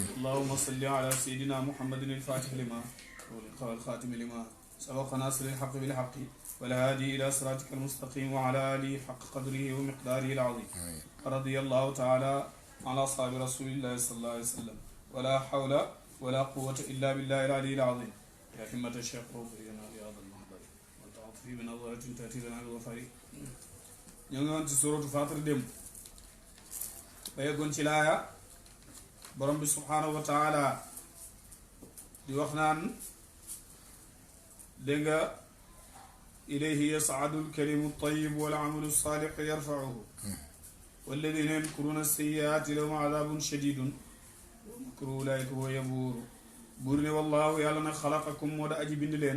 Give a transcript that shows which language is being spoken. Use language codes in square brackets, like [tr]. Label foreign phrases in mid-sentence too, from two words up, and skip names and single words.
[ar] اللهم صل على سيدنا محمد الفاتح لما والخاتم لما سبق ناصر الحق بالحق والهادي إلى صراطك المستقيم وعلى آله حق قدره ومقداره العظيم. رضي الله تعالى عن أصحاب رسول الله صلى الله عليه وسلم ولا حول ولا قوة إلا بالله العلي العظيم. يا همة الشيخ روحينا رياض المحضر وتعطفي بنظرة تأتي لنا الغفار. [wo] ñoo ci suratu Fatir dem ba yeggoon ci laaya borom bi [ar] سبحانه وتعالى [wo] di wax naan dégg nga [ar] إليه يصعد الكلم الطيب والعمل الصالح يرفعه والذين يمكرون السيئات لهم عذاب شديد ومكر أولئك هو يبور [wo] buur ne wallahu yàlla na xalaqakum moo da aji bind leen